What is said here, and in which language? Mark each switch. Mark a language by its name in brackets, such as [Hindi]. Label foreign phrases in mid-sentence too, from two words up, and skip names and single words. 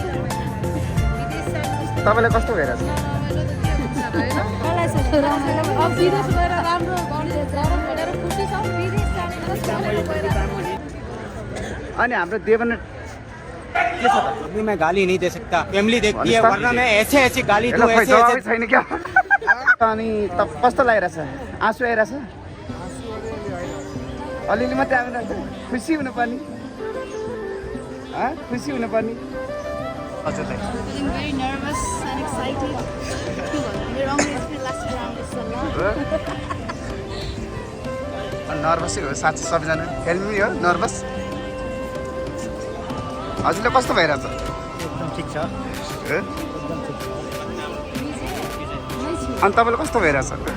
[Nepali] तपाईँलाई कस्तो भइरहेछ? रमाइलो त के हुन्छ र हैन? अब विदेश गएर राम्रो गरम भनेर खुसी छ। विदेश जाने अनि हाम्रो देवन के छ त? [Hindi] अभी मैं गाली नहीं दे सकता, फैमिली देखती है, वरना मैं ऐसे ऐसे गाली दूं, ऐसे [Nepali] जवाबै [Hindi] ऐसे। [Nepali] छैन क्या? अनि त कस्तो लागिरहेछ? आँसु आइरहेछ? अलिअलि मात्रै आइरहेछ? खुसी हुनुपर्ने, खुसी हुनुपर्ने। हजुरलाई [English] feeling very nervous and excited. We're only a few last round is a lot. [Nepali] नर्भसै हो साँच्चै सबैजना। हेल्मी हो नर्भस। हजुरलाई कस्तो भइरहेछ? एकदम ठीक छ। अनि तपाईँलाई कस्तो भइरहेछ?